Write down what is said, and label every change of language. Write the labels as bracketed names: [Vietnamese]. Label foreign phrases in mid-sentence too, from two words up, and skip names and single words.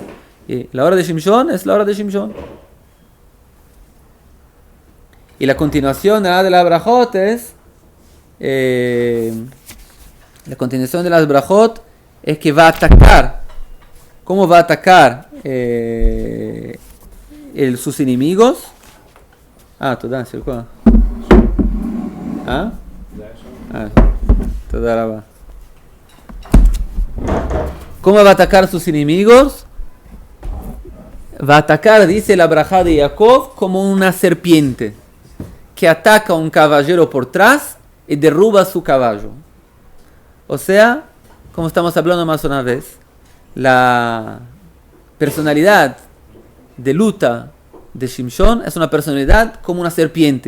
[Spanish] Y la hora de Shimshon es la hora de Shimshon. Y la continuación de las brajot es la continuación de las brajot es que va a atacar. ¿Cómo va a atacar sus enemigos? [Hebrew] תודה, שילכו. תודה רבה. [Spanish] ¿Cómo va a atacar a sus enemigos? Va a atacar, dice la braja de Jacob, como una serpiente que ataca a un caballero por atrás y derruba su caballo. O sea, como estamos hablando más una vez, la personalidad de luta de Shimshon es una personalidad como una serpiente.